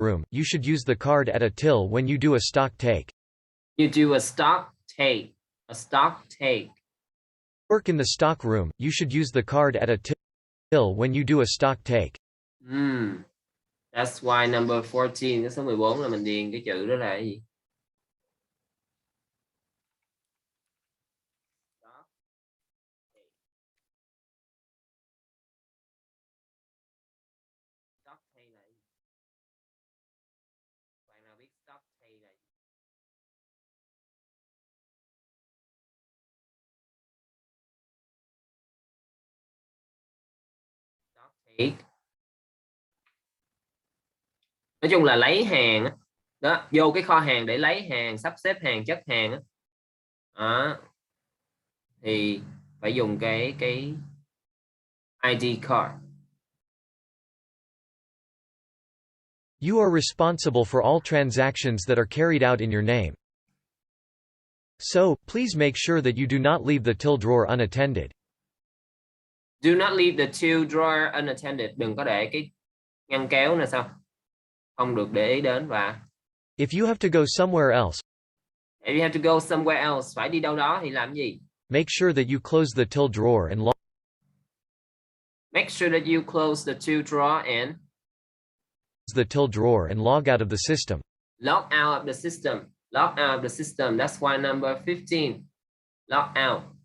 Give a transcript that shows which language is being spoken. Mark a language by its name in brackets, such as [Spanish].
[English] You should use the card at a till when you do a stock take. You do a stock take. A stock take. Work in the stock room, you should use the card at a till when you do a stock take. That's why number 14, [Vietnamese] cái số 14 là mình điền cái chữ đó là cái gì? Stock hay là gì? Bạn nào biết stock hay là gì? Stock hay. Nói chung là lấy hàng á. Đó, vô cái kho hàng để lấy hàng, sắp xếp hàng, chất hàng á. Đó. Thì phải dùng cái ID card. [English] You are responsible for all transactions that are carried out in your name. So, please make sure that you do not leave the till drawer unattended. Do not leave the till drawer unattended. [Vietnamese] Đừng có để cái ngăn kéo này sao? Không được để ý đến. Và [English] If you have to go somewhere else, if you have to go somewhere else, [Vietnamese] phải đi đâu đó thì làm gì? [English] make sure that you close the till drawer and lock Make sure that you close the till drawer and the till drawer and log out of the system. log out of the system. Log out of the system. That's why number 15. Log out.